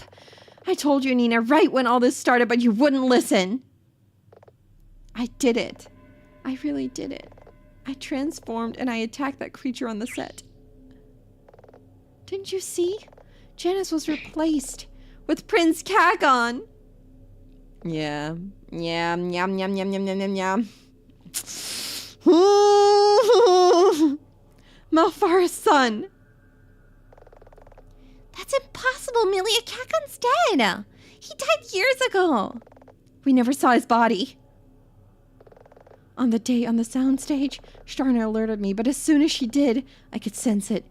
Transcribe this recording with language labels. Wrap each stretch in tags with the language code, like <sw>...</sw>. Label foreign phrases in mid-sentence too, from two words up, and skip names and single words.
<en>I told you, Nina, right when all this started, but you wouldn't listen. I did it. I really did it. I transformed and I attacked that creature on the set. Didn't you see? Janice was replaced with Prince Kagon. Yeah. Yum, yum, yum, yum, yum, yum, yum, yum. Malphara's son. That's impossible, meeee. Kagon's dead. He died years ago. We never saw his body. On the day on the soundstage, Starner alerted me, but as soon as she did, I could sense it.</en>